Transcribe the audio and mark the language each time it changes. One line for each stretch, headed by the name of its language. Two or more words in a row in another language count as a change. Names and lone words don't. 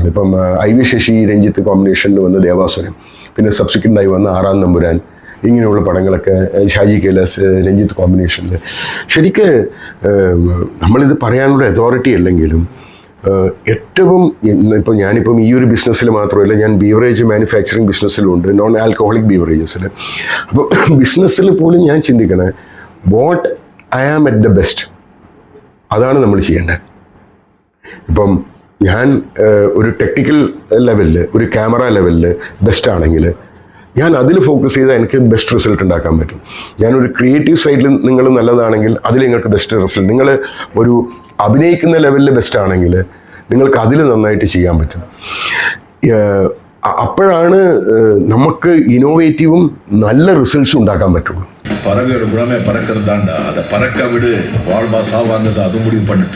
Malayalam: ഇപ്പം IV ശശി രഞ്ജിത്ത് കോമ്പിനേഷനിൽ വന്ന ദേവാസുരം, പിന്നെ സബ്സിക്വൻ്റായി വന്ന 6-ാം തമ്പുരാൻ, ഇങ്ങനെയുള്ള പടങ്ങളൊക്കെ ഷാജി കൈലാസ് രഞ്ജിത്ത് കോമ്പിനേഷനിൽ. ശരിക്ക് നമ്മളിത് പറയാനുള്ള അതോറിറ്റി അല്ലെങ്കിലും ഏറ്റവും ഇപ്പോൾ ഞാനിപ്പം ഈ ഒരു ബിസിനസ്സിൽ മാത്രമല്ല, ഞാൻ
English: beverage manufacturing businessilundu, non alcoholic beveragesil.
Malayalam: അപ്പോൾ ബിസിനസ്സിൽ പോലും ഞാൻ ചിന്തിക്കണേ,
English: What I am at the best,
Malayalam: അതാണ് നമ്മൾ ചെയ്യേണ്ടത്. ഇപ്പം ഞാൻ ഒരു
English: technical levelil,
Malayalam: ഒരു
English: camera levelil
Malayalam: ബെസ്റ്റ് ആണെങ്കിൽ ഞാൻ അതിൽ ഫോക്കസ് ചെയ്താൽ എനിക്ക്
English: best result
Malayalam: ഉണ്ടാക്കാൻ പറ്റും. ഞാനൊരു
English: creative sideil
Malayalam: നിങ്ങൾ നല്ലതാണെങ്കിൽ അതിൽ നിങ്ങൾക്ക്
English: best result.
Malayalam: നിങ്ങൾ ഒരു അഭിനയിക്കുന്ന ലെവലിൽ ബെസ്റ്റ് ആണെങ്കിൽ നിങ്ങൾക്ക് അതിൽ നന്നായിട്ട് ചെയ്യാൻ പറ്റും. അപ്പോഴാണ് നമുക്ക് ഇന്നോവേറ്റീവും നല്ല റിസൾട്ട്സും ഉണ്ടാക്കാൻ പറ്റുള്ളൂ.
Tamil: பறவையோட குணமே பறக்கிறது தாண்டா. அதை பறக்க விடு, வாழ்வா சாவாங்கிறது அது முடிவு பண்ணிட்டு.